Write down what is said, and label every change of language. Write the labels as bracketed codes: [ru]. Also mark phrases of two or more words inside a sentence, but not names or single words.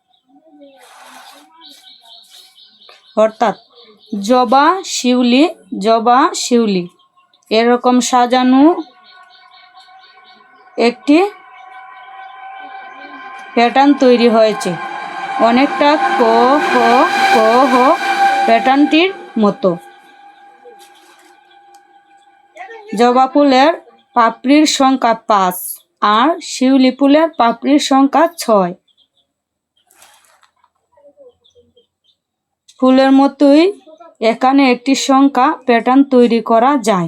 [bn] অর্থাৎ জবা শিউলি, জবা শিউলি এরকম সাজানো একটি প্যাটার্ন তৈরি হয়েছে, অনেকটা ক খ ক খ প্যাটার্নটির মতো। জবা ফুলের পাপড়ির সংখ্যা 5 আর শিউলি ফুলের পাপড়ির সংখ্যা 6। ফুলের মতোই এখানে একটি সংখ্যা প্যাটার্ন তৈরি করা যায়।